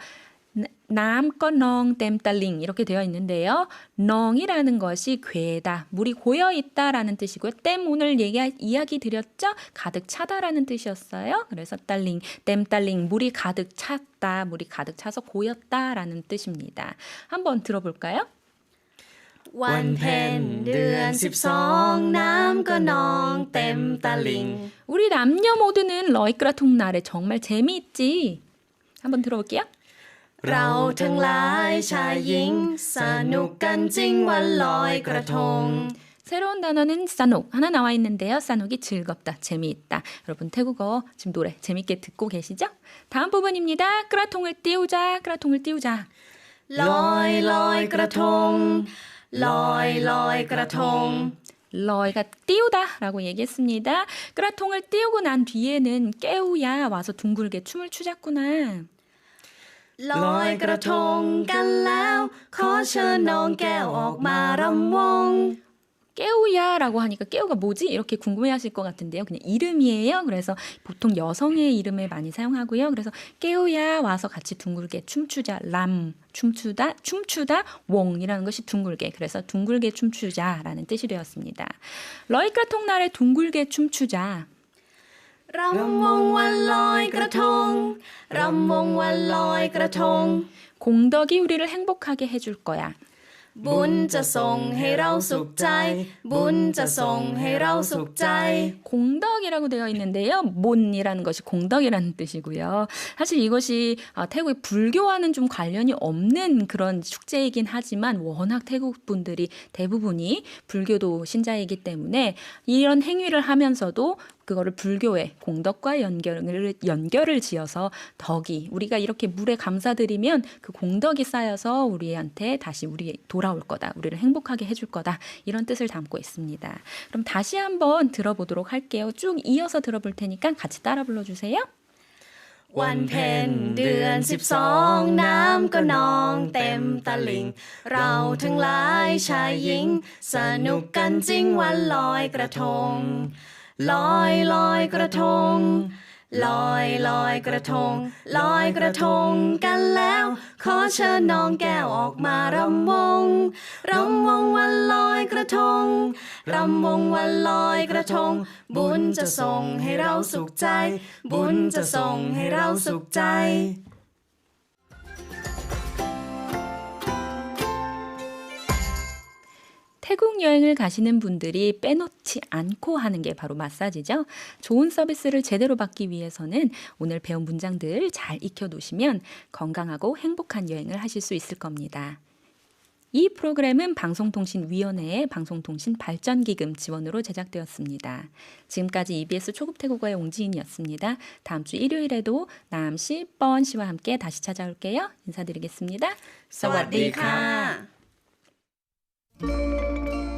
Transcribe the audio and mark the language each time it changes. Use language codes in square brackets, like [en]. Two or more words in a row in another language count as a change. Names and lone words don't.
[th] น้ำก็นองเต็มตลิ่ง [ko] 이렇게 되어 있는데요. 넝이라는 것이 괴다, 물이 고여있다라는 뜻이고요. 땜 오늘 이야기 드렸죠? 가득 차다라는 뜻이었어요. 그래서 딸링, 땜딸링, 물이 가득 찼다, 물이 가득 차서 고였다라는 뜻입니다. 한번 들어볼까요? [th] วันเพ็ญเดือน12น้ำก็นองเต็มตลิ่ง [ko] 우리 남녀 모두는 러이크라통 날에 정말 재미있지. 한번 들어볼게요. [th] เราทั้งหลายชายหญิงสนุกกันจริงวันลอยกระทง [ko] 새로운 단어는 싸녹 하나 나와 있는데요. 싸녹이 즐겁다, 재미있다. 여러분 태국어 지금 노래 재밌게 듣고 계시죠? 다음 부분입니다. 끄라통을 띄우자, 끄라통을 띄우자. [th] ลอยลอยกระทงลอยลอยกระทง [ko] 러이가 띄우다라고 얘기했습니다. 끄라통을 띄우고 난 뒤에는 깨우야 와서 둥글게 춤을 추자꾸나. [th] ลอยกระทงกันแล้วขอเชิญน้องแก้วออกมารำวง [ko] 깨우야라고 하니까 깨우가 뭐지? 이렇게 궁금해하실 것 같은데요. 그냥 이름이에요. 그래서 보통 여성의 이름을 많이 사용하고요. 그래서 깨우야 와서 같이 둥글게 춤추자. 람 춤추다 웡이라는 것이 둥글게. 그래서 둥글게 춤추자라는 뜻이 되었습니다. 러이크라통날에 둥글게 춤추자. [th] รำวงวันลอยกระทง รำวงวันลอยกระทง [ko] 공덕이 우리를 행복하게 해줄 거야. [th] บุญจะส่งให้เราสุขใจ บุญจะส่งให้เราสุขใจ [ko] 공덕이라고 되어 있는데요. 몬이라는 것이 공덕이라는 뜻이고요. 사실 이것이 태국의 불교와는 좀 관련이 없는 그런 축제이긴 하지만 워낙 태국 분들이 대부분이 불교도 신자이기 때문에 이런 행위를 하면서도 그거를 불교의 공덕과 연결을 지어서 덕이 우리가 이렇게 물에 감사드리면 그 공덕이 쌓여서 우리한테 다시 우리 돌아올 거다. 우리를 행복하게 해줄 거다. 이런 뜻을 담고 있습니다. 그럼 다시 한번 들어보도록 할게요. 쭉 이어서 들어볼 테니까 같이 따라 불러주세요. [th] วันเพ็ญเดือน12น้ำก็นองเต็มตลิ่งเราทั้งหลายชายหญิงสนุกกันจ ริงวันลอยกระทงลอยลอยกระทงลอยลอยกระทงลอยกระทงกันแล้วขอเชิญน้องแก้วออกมารำวงรำวงวันลอยกระทงรำวงวันลอยกระทงบุญจะส่งให้เราสุขใจบุญจะส่งให้เราสุขใจ [ko] 태국 여행을 가시는 분들이 빼놓지 않고 하는 게 바로 마사지죠. 좋은 서비스를 제대로 받기 위해서는 오늘 배운 문장들 잘 익혀두시면 건강하고 행복한 여행을 하실 수 있을 겁니다. 이 프로그램은 방송통신위원회의 방송통신 발전기금 지원으로 제작되었습니다. 지금까지 EBS 초급 태국어의 옹지인이었습니다. 다음 주 일요일에도 남씨, 뻔씨와 함께 다시 찾아올게요. 인사드리겠습니다. [th] สวัสดีค่ะ